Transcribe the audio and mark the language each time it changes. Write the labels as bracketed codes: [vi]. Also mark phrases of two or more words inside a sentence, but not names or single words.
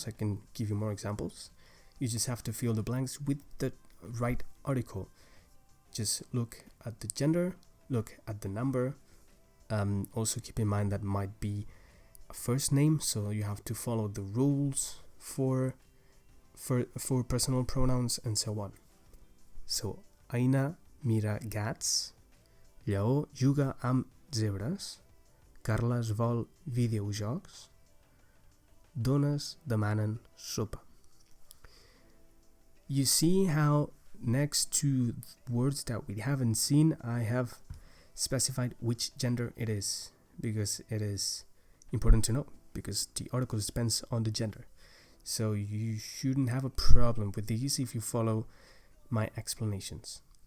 [en] I can give you more examples. You just have to fill the blanks with the right article. Just look at the gender, look at the number. Also keep in mind that might be a first name, so you have to follow the rules for personal pronouns and so on. So, [ca] Aina mira gats, Lleó juga amb zebres, Carles vol videojocs, dones demanen sopa. [en] You see how next to words that we haven't seen, I have specified which gender it is, because it is important to know, because the article depends on the gender. so you shouldn't have a problem with these if you follow my explanations.